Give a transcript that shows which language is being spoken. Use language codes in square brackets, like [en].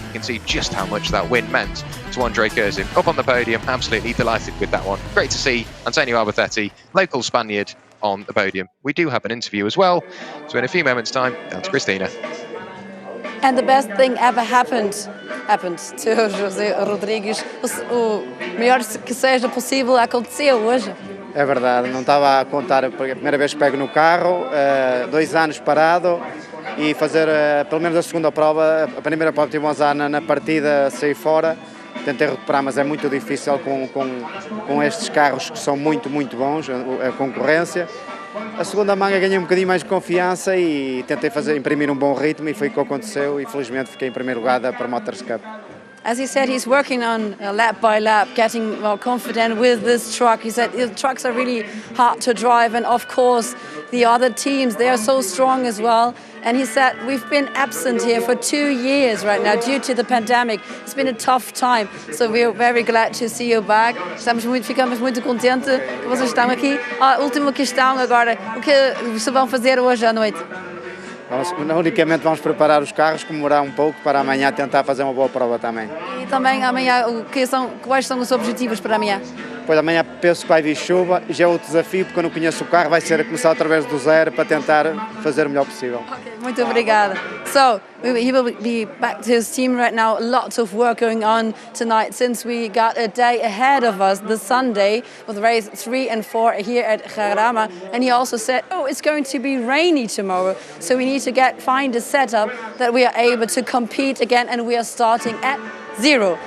[en] You can see just how much that win meant to Andre Curzon. Up on the podium, absolutely delighted with that one. Great to see Antonio Alberthetti, local Spaniard, on the podium. We do have an interview as well, so in a few moments' time, down to Cristina. And the best thing ever happened to José Rodrigues. [pt] O melhor que seja possível aconteceu hoje. É verdade, não estava a contar, porque a primeira vez que pego no carro, 2 anos parado e fazer pelo menos a segunda prova. A primeira prova tive um azar na partida, saí fora, tentei recuperar, mas é muito difícil com estes carros que são muito bons, a concorrência. A segunda manga ganhei um bocadinho mais de confiança e tentei imprimir um bom ritmo e foi o que aconteceu e felizmente fiquei em primeiro lugar da Promoters Cup. [en] As he said, he's working on lap by lap, getting more confident with this truck. He said the trucks are really hard to drive, and of course the other teams, they are so strong as well. And he said, we've been absent here for 2 years right now due to the pandemic. It's been a tough time, so we're very glad to see you back. [pt] Ficamos muito contentes que vocês estão aqui. Última questão agora, o que vocês vão fazer hoje à noite? Unicamente vamos preparar os carros, comemorar um pouco para amanhã tentar fazer uma boa prova também. E também amanhã, quais são os objetivos para amanhã? Depois amanhã penso que vai vir chuva, já é outro desafio porque eu não conheço o carro, vai ser começar através do zero para tentar fazer o melhor possível. Okay, muito obrigada. [en] So, he will be back to his team right now. Lots of work going on tonight since we got a day ahead of us, the Sunday, with race 3 and 4 here at JARAMA. And he also said, it's going to be rainy tomorrow, so we need to find a setup that we are able to compete again, and we are starting at 0.